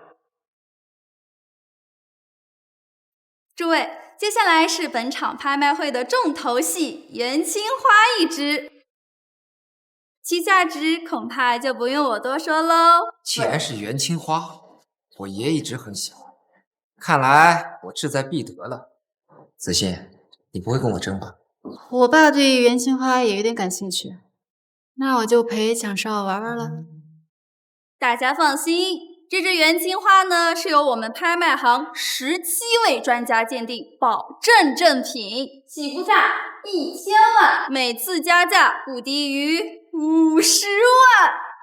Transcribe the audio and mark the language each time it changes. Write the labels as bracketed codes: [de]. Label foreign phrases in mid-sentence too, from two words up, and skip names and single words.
[zh] 諸位，接下來是本場拍賣會的重頭戲——元青花一支，其價值恐怕就不用我多說嘍。既然是元青花，我爺一直很喜歡，看來我志在必得了。子欣，你不會跟我爭吧？我爸對於元青花也有點感興趣。那我就陪蔣少玩玩了。大家放心，這支元青花呢是由我們拍賣行17位專家鑑定，保證正品，起步價1000萬，每次加價不低於50萬。